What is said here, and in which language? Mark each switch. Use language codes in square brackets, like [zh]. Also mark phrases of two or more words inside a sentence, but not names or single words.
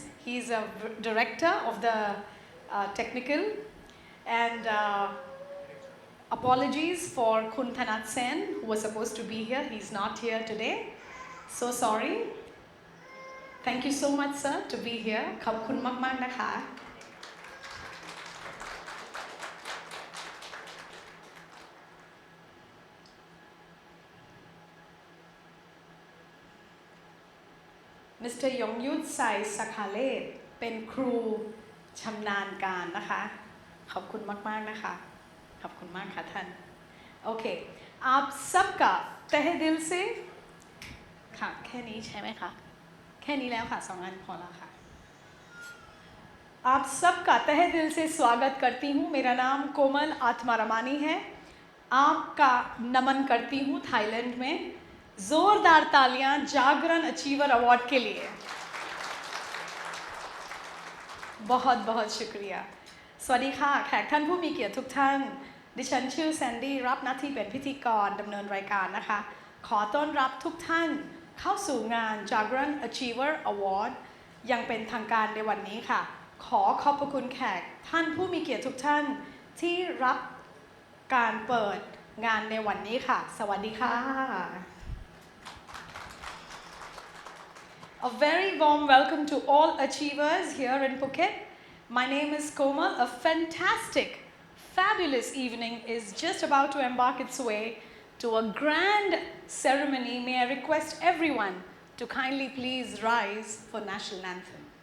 [en] He's a director of the technical. And apologies for Khun Thanat Sen, who was supposed to be here. He's not here today. So sorry. Thank you so much, sir, to be here. [th] ขอบคุณมาก นะคะ. Mr. Yongyut Sai Sakhalet เป็นครูชำนาญการนะคะ ขอบคุณมากๆนะคะ ขอบคุณมากค่ะท่าน โอเค [hi] आप सबका तहे दिल से [th] ค่ะแค่นี้ใช่ไหมคะ แค่นี้แล้วค่ะ2อันพอแล้วค่ะ [hi] आप सबका तहे दिल से स्वागत करती हूँ. मेरा नाम कोमल आत्मा रमानी है. आपका नमन करती हूँ थाईलैंड में. जोरदार तालियां जागरण अचीवर अवार्ड के लिए. बहुत बहुत शुक्रिया. [th] สวัสดีค่ะแขกท่านผู้มีเกียรติทุกท่าน ดิฉันชื่อแซนดี้รับหน้าที่เป็นพิธีกรดำเนินรายการนะคะ ขอต้อนรับทุกท่านเข้าสู่งาน Jagran Achiever Award ยังเป็นทางการในวันนี้ค่ะ ขอขอบพระคุณแขกท่านผู้มีเกียรติทุกท่านที่รับการเปิดงานในวันนี้ค่ะ สวัสดีค่ะ. [en] A very warm welcome to all achievers here in Phuket. My name is Komal. A fantastic, fabulous evening is just about to embark its way to a grand ceremony. May I request everyone to kindly please rise for national anthem.